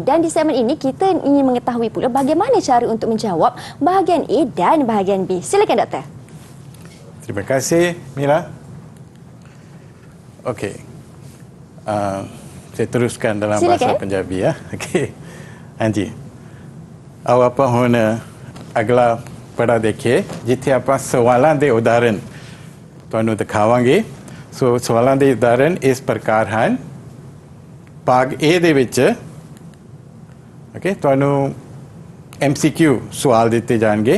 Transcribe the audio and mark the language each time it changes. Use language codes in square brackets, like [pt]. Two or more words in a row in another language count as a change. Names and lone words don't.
[ms] Dan di segmen ini kita ingin mengetahui pula bagaimana cara untuk menjawab bahagian A dan bahagian B. Silakan doktor. Terima kasih Mira. Okey. Saya teruskan dalam bahasa Punjabi ya. Okey. [pa] ਹਾਂਜੀ ਆਓ ਆਪਾਂ ਹੁਣ ਅਗਲਾ ਪੜਾ ਦੇਖੀਏ ਜਿੱਥੇ ਆਪਾਂ ਸਵਾਲਾਂ ਦੇ ਉਦਾਹਰਨ ਤੁਹਾਨੂੰ ਦਿਖਾਵਾਂਗੇ। ਸੋ ਸਵਾਲਾਂ ਦੇ ਉਦਾਹਰਨ ਇਸ ਪ੍ਰਕਾਰ ਹਨ। ਭਾਗ A ਦੇ ਵਿੱਚ ओके ਤੁਹਾਨੂੰ MCQ ਸਵਾਲ ਦਿੱਤੇ ਜਾਣਗੇ।